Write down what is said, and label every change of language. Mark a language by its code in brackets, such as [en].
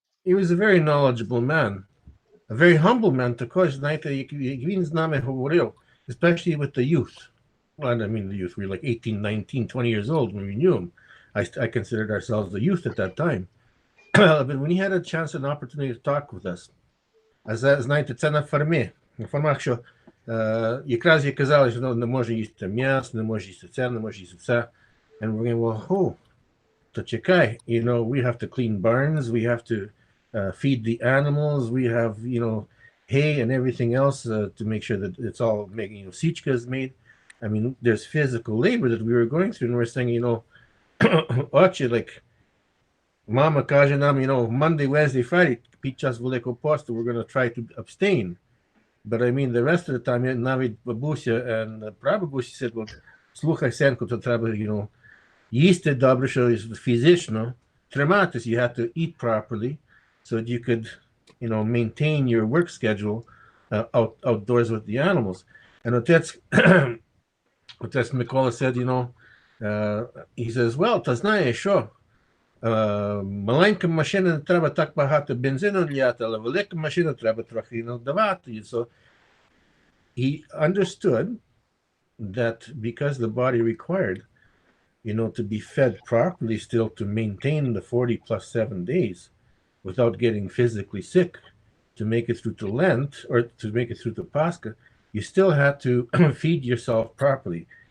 [en] He was a very knowledgeable man, a very humble man [uk] також, знаєте, як він з нами говорив, [en] especially with the youth. Well, I mean the youth, we were like 18, 19, 20 years old when we knew him. I considered ourselves the youth at that time. But when he had a chance and opportunity to talk with us, [uk] а знаєте, це на фермі. На фермах, що якраз їй казали, що не може їсти м'ясо, не може їсти це, не може їсти це. [en] And we're going, well, [uk] то чекай, [en] we have to clean barns, we have to feed the animals, we have, hay and everything else to make sure that it's all making, sichka is made. I mean, there's physical labor that we were going through, and we're saying, [uk] очі, [en] like, Mama каже нам, Monday, Wednesday, Friday, [uk] під час Великого посту, [en] we're going to try to abstain. But I mean, the rest of the time, [uk] навіть бабуся [en] and [uk] прабабуся [en] said, well, [uk] слухай, сенку, то треба, їсти добре, що фізично триматись. [en] You have to eat properly so that you could, maintain your work schedule outdoors with the animals. And [uk] отець Микола [en] said, he says, well, [uk] та знаєш, що маленька машина не треба так багато бензину лляти, але велика машина треба трохи давати. [en] So he understood that because the body required, to be fed properly still to maintain the 40 plus 7 days without getting physically sick, to make it through to Lent or to make it through to Pascha, you still had to feed yourself properly.